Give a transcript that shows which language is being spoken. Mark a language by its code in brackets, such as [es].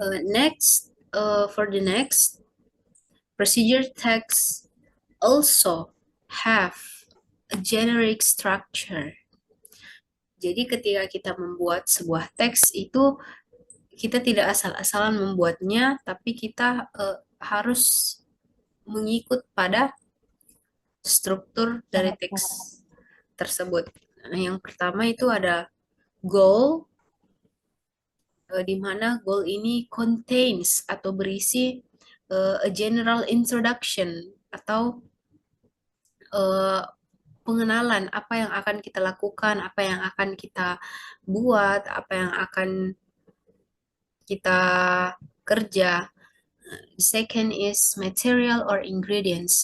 [en] Next, for the next, procedure text also have a generic structure. [id] Jadi ketika kita membuat sebuah teks itu kita tidak asal-asalan membuatnya, tapi kita harus mengikut pada struktur dari teks Syarat-syarat. tersebut. Nah, yang pertama itu ada goal, di mana goal ini [en] contains [id] atau berisi [en] a general introduction [id] atau eh, pengenalan apa yang akan kita lakukan, apa yang akan kita buat, apa yang akan kita kerja. [en] Second is material or ingredients.